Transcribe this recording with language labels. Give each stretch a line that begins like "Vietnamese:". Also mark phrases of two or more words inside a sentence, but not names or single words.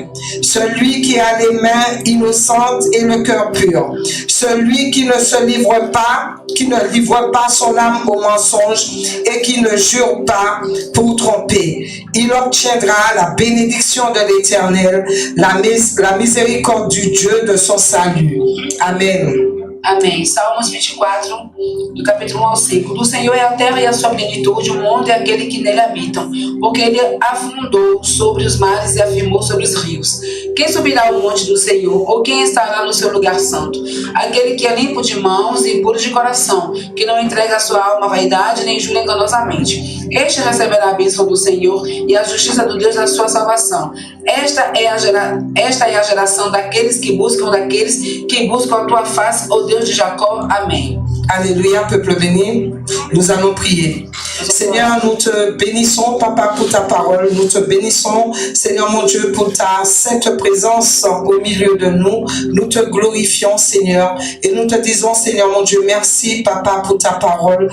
French: Celui qui a les mains innocentes et le cœur pur. Celui qui ne se livre pas, qui ne livre pas son âme au mensonge et qui ne jure pas pour tromper. Il obtiendra la bénédiction de l'Éternel, la miséricorde du Dieu de son salut. Amen.
Portuguese: Amém. Salmos 24, do capítulo 1 ao 5. Do Senhor é a terra e a sua plenitude, o mundo e aquele que nele habitam. Porque ele afundou sobre os mares e afirmou sobre os rios. Quem subirá ao monte do Senhor, ou quem estará no seu lugar santo? Aquele que é limpo de mãos e puro de coração, que não entrega a sua alma à vaidade, nem jura enganosamente. Este receberá a bênção do Senhor e a justiça do Deus da sua salvação. Esta é a geração daqueles que buscam a tua face, ó Deus de Jacob. Amém.
French: Alléluia, peuple béni. Nous allons prier. Seigneur, nous te bénissons, Papa, pour ta parole. Nous te bénissons, Seigneur mon Dieu, pour ta sainte présence au milieu de nous. Nous te glorifions, Seigneur. Et nous te disons, Seigneur mon Dieu, merci, Papa, pour ta parole.